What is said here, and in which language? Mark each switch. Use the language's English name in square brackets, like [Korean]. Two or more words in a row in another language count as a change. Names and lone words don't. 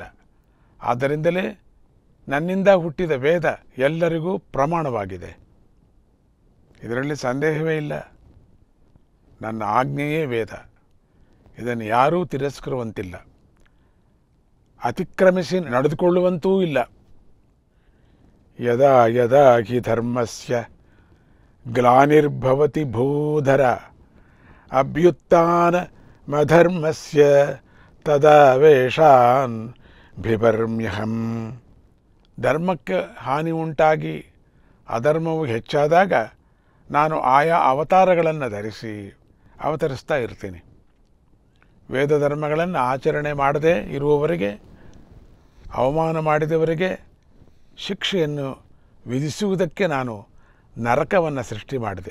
[Kannada] ಆದ್ದರಿಂದಲೇ ನನ್ನಿಂದ ಹುಟ್ಟಿದ ವೇದ ಎಲ್ಲರಿಗೂ ಪ್ರಮಾಣವಾಗಿದೆ. ಇದರಲ್ಲಿ ಸಂದೇಹವೇ ಇಲ್ಲ. ನನ್ನ ಆಜ್ಞೆಯೇ ವೇದ. ಇದನ್ನು ಯಾರೂ ತಿರಸ್ಕರುವಂತಿಲ್ಲ, ಅತಿಕ್ರಮಿಸಿ ನಡೆದುಕೊಳ್ಳುವಂತೂ ಇಲ್ಲ. [Sanskrit] ಯದಾ ಯದಾ ಹಿ ಧರ್ಮಸ್ಯ ಗ್ಲಾನಿರ್ಭವತಿ ಭೂಧರ ಅಭ್ಯುತ್ಥಾನಮಧರ್ಮಸ್ಯ ತದಾ ವೇಷಾನ್ ಬಿಭರ್ಮ್ಯಹಂ. [Kannada] ಧರ್ಮಕ್ಕೆ ಹಾನಿ ಉಂಟಾಗಿ ಅಧರ್ಮವು ಹೆಚ್ಚಾದಾಗ ನಾನು ಆಯಾ ಅವತಾರಗಳನ್ನು ಧರಿಸಿ ಅವತರಿಸ್ತಾ ಇರ್ತೀನಿ. ವೇದ ಧರ್ಮಗಳನ್ನು ಆಚರಣೆ ಮಾಡದೆ ಇರುವವರಿಗೆ, ಅವಮಾನ ಮಾಡಿದವರಿಗೆ ಶಿಕ್ಷೆಯನ್ನು ವಿಧಿಸುವುದಕ್ಕೆ ನಾನು ನರಕವನ್ನು ಸೃಷ್ಟಿ ಮಾಡಿದೆ.